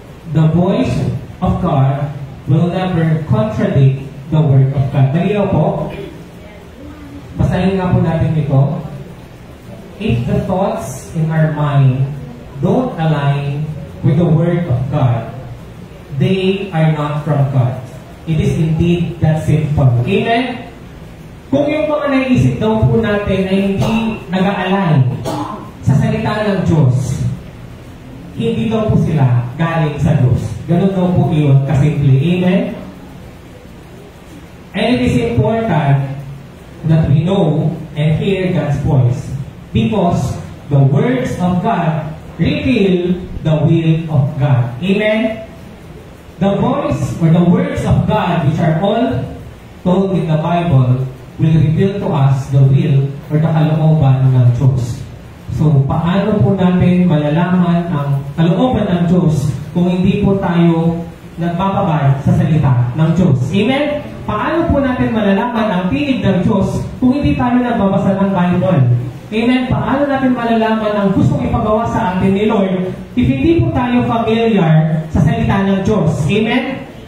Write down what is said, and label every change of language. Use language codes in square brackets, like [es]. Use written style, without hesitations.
[en] The voice of God will never contradict the word of God. [tl] Malinaw po? Basahin nga po natin ito. [en] If the thoughts in our mind don't align with the word of God, they are not from God. It is indeed that simple. Amen? [tl] Kung yung mga naiisip daw po natin ay hindi nag-align sa salita ng Diyos, hindi daw po sila galing sa Diyos. Ganun daw po yun kasimple. Amen? [en] And it is important that we know and hear God's voice because the words of God reveal the will of God. Amen? The voice or the words of God, which are all told in the Bible, will reveal to us the will or the [tl] kalooban ng Diyos. So, paano po natin malalaman ang kalooban ng Diyos kung hindi po tayo nagbababad sa salita ng Diyos? Amen? Paano po natin malalaman ang tinig ng Diyos kung hindi tayo nagbabasa ng Bible? Amen? Paano natin malalaman ang gustong ipagawa sa atin ni Lord if hindi po tayo familiar sa salita ng Diyos? Amen?